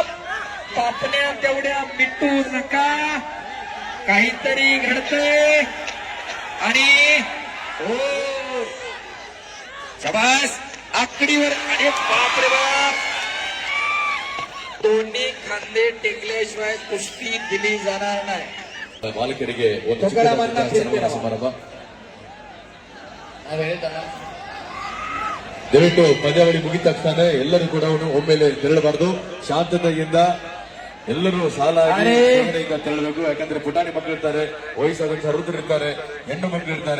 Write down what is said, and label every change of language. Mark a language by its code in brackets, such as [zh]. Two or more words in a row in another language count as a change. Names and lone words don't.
[mr] पापण्या तेवढ्या मिटू नका, काहीतरी घडतंय. आणि ओ शबास. आकडीवर, अरे बाप रे बाप. दोन्ही खांदे टेकल्याशिवाय कुस्ती दिली जाणार नाही. [kn] ಮಾಲೀಕರಿಗೆ ಒಂದು ಚಿಕ್ಕ ಸನ್ಮಾನ ಸಮಾರಂಭ. ದಯವಿಟ್ಟು ಪಂದ್ಯಾವಳಿ ಮುಗಿದ ತಕ್ಷಣ ಎಲ್ಲರೂ ಕೂಡ ಒಮ್ಮೆಲೆ ತೆರಳಬಾರದು. ಶಾಂತತೆಯಿಂದ ಎಲ್ಲರೂ ಸಾಲಾಗಿ ತೆರಳಬೇಕು. ಯಾಕಂದ್ರೆ ಪುಟಾಣಿ ಮಕ್ಕಳು ಇರ್ತಾರೆ, ವಯಸ್ಸಾದ ವೃದ್ಧರಿರ್ತಾರೆ, ಹೆಣ್ಣು ಮಕ್ಕಳು ಇರ್ತಾರೆ.